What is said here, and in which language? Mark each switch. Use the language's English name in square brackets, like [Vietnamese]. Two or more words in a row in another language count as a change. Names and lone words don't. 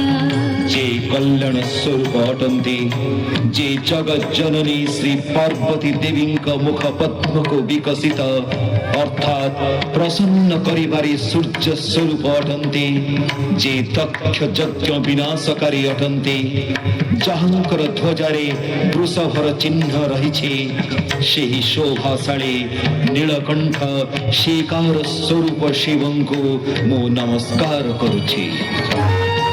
[Odia] ଯେ କଲ୍ୟାଣ ସ୍ୱରୂପ ଅଟନ୍ତି ଯେ ଜଗତ ଜନନୀ ଶ୍ରୀ ପାର୍ବତୀ ଦେବୀ ମୁଖ ପଦ୍ମ କୁ ବିକଶିତ ଅର୍ଥାତ ପ୍ରସନ୍ନ କରିବାରେ ସୂର୍ଯ୍ୟ ସ୍ୱରୂପ ଅଟନ୍ତି ଯେ ଦକ୍ଷ ଯଜ୍ଞ ବିନାଶକାରୀ ଅଟନ୍ତି ଯାହାଙ୍କର ଧ୍ୱଜାରେ ବୃଷଭର ଚିହ୍ନ ରହି ସେହି ଶୋଭାଶାଳୀ ନୀଳକଣ୍ଠ ଶିକାର ସ୍ୱରୂପ ଶିବଙ୍କୁ ମୁଁ ନମସ୍କାର କରୁଛି।